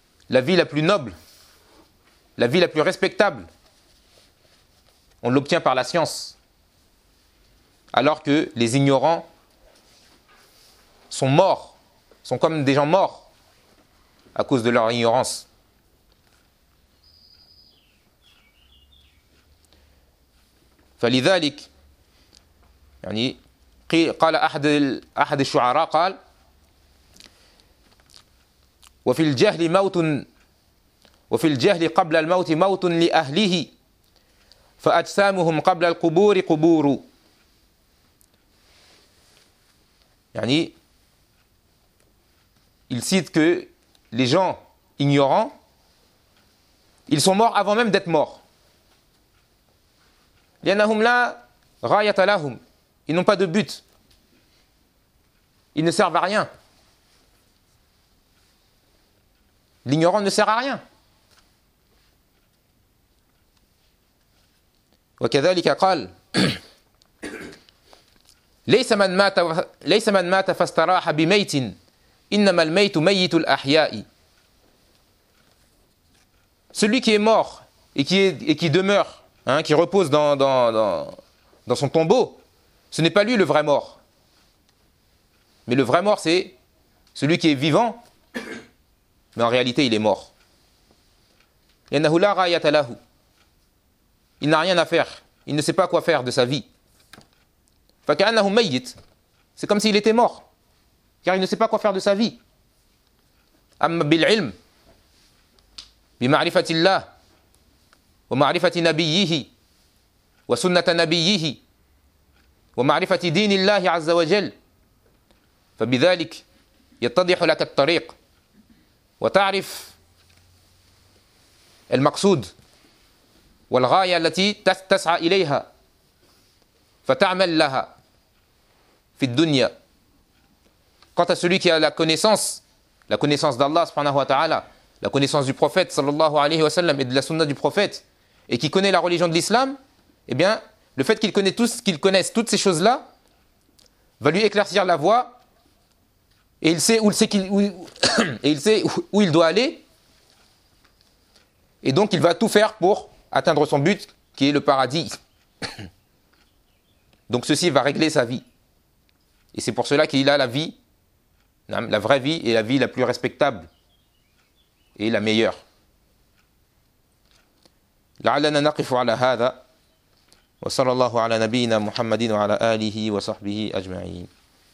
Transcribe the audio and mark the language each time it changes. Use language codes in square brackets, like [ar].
[fr] La vie la plus noble, la vie la plus respectable, on l'obtient par la science. Alors que les ignorants sont morts, sont comme des gens morts à cause de leur ignorance. [ar] فلذلك يعني قال أحد الشعراء قال وفي الجهل موت وفي الجهل قبل الموت موت لأهله فأجسامهم قبل القبور قبور يعني [fr] il cite que les gens ignorants ils sont morts avant même d'être morts [ar] لأنهم لا غاية لهم [fr] ils n'ont pas de but ils ne servent à rien. L'ignorant ne sert à rien. [ar] وكذلك قال ليس من مات فاستراح بميت إنما الميت ميت الأحياء. [fr] Celui qui est mort et qui demeure, qui repose dans son tombeau, ce n'est pas lui le vrai mort. Mais le vrai mort, c'est celui qui est vivant. Mais en réalité, il est mort. [ar] يَنَّهُ لَا غَيَّةَ لَهُ [fr] Il n'a rien à faire. Il ne sait pas quoi faire de sa vie. [ar] فَكَأَنَّهُ مَيِّتْ [fr] C'est comme s'il était mort. Car il ne sait pas quoi faire de sa vie. [ar] أَمَّا بِالْعِلْمِ بِمَعْرِفَةِ اللَّهِ وَمَعْرِفَةِ نَبِيِّهِ وَسُنَّةَ نَبِيِّهِ وَمَعْرِفَةِ دِينِ اللَّهِ عَزَّ وَجَلْ فَبِذَلِكَ يَتَّضِحُ لَكَ الطَّرِيقُ وتعرف المقصود والغاية التي تسعى إليها فتعمل لها في الدنيا. [fr] Quant à celui qui a la connaissance d'Allah subhanahu wa ta'ala, la connaissance du prophète sallallahu alayhi wa sallam et de la sunna du prophète, et qui connaît la religion de l'islam, eh bien, le fait qu'il connaisse toutes ces choses-là va lui éclaircir la voie. Et il sait où il doit aller. Et donc il va tout faire pour atteindre son but, qui est le paradis. Donc ceci va régler sa vie. Et c'est pour cela qu'il a la vie, la vraie vie et la vie la plus respectable et la meilleure. [ar] لعلنا نقف على هذا وصلى الله على نبينا محمد وعلى آله وصحبه أجمعين.